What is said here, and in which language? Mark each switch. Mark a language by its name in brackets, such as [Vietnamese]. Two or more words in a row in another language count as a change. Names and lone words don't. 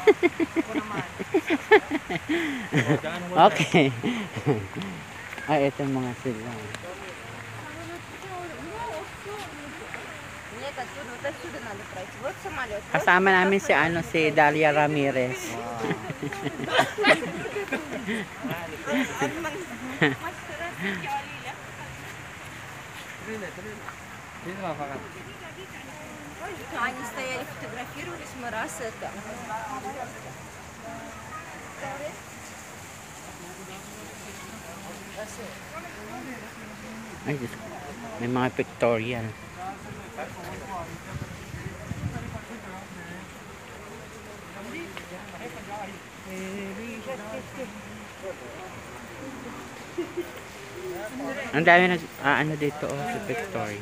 [Filipino] Okay. Ay, ito mga sila. Kasama namin si Dalia Ramirez. [Russian] Они стояли, фотографировались, мы раз это. [Filipino] Ay, Diyos ko. May mga pictorial. Ang dami ano dito sa pictorial.